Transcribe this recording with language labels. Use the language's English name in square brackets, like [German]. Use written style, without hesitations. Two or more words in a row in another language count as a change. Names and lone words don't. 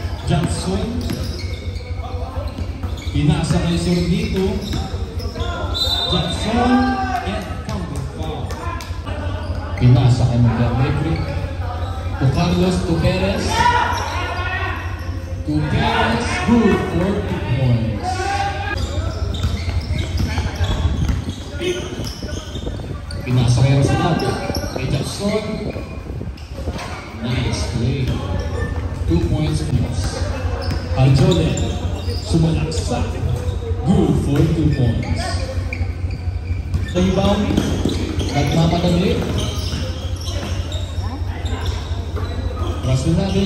[Filipino] Jackson. Pinasa kay Sordito. [English] Jackson and counter foul. [Filipino] Pinasa kay Magdalene. [English] To Carlos, to Perez. To Perez, good for 2 points. [Filipino] Pinasa kay Rosalado. [English] Kay Jackson. Nice play. 2 points plus. Arjole. Sumalaksak. Good for 2 points. [Filipino] Rebound. Nagmamadali. Rasunade.